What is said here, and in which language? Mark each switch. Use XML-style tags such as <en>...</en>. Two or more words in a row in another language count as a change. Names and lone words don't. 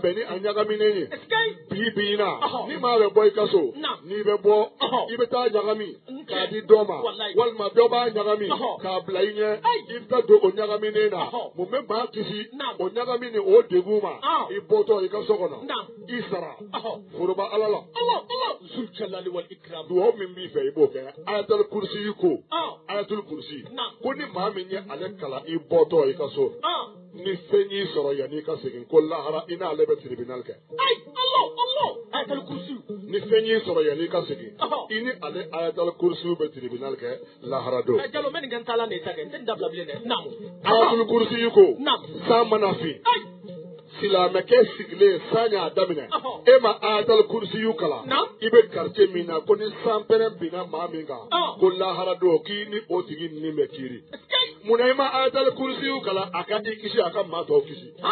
<bm>bɛn ni a ɲagaminen ye bi in na ni maa bɛ bɔ i ka so n'i bɛ bɔ i bɛ taa ɲagami k'a di dɔ ma walima dɔ b'a ɲagami k'a bila i ɲɛ i bɛ taa don o ɲagaminen na mun bɛ maa kisi o ɲagami ni o degun ma i bɔtɔ i ka so kɔnɔ i sara foroba ala la duwawu min b'i fɛ i b'o kɛ ayatul kursi yi ko ayatul kursi ko ni maa min ye ale kalan i bɔtɔ i ka so ni fɛn y'i sɔrɔ yanni i ka segin ko lahara i n'ale bɛ tribunal kɛ ni fɛn y'i sɔrɔ yanni i ka segin i ni ale ayatul kursi bɛ tribunal kɛ lahara don ayatul kursi yi ko san mana fin silamɛkɛ sigilen san y'a daminɛ e ma ayatul kursi yu kalan i bɛ quartier min na ko ni san pɛrɛn binna maa min kan ko lahara don k'i ni o tigi nin bɛ kiiri munna i ma ayatul kursi yu kalan a ka i kisi a ka maa tɔw kisi</bm>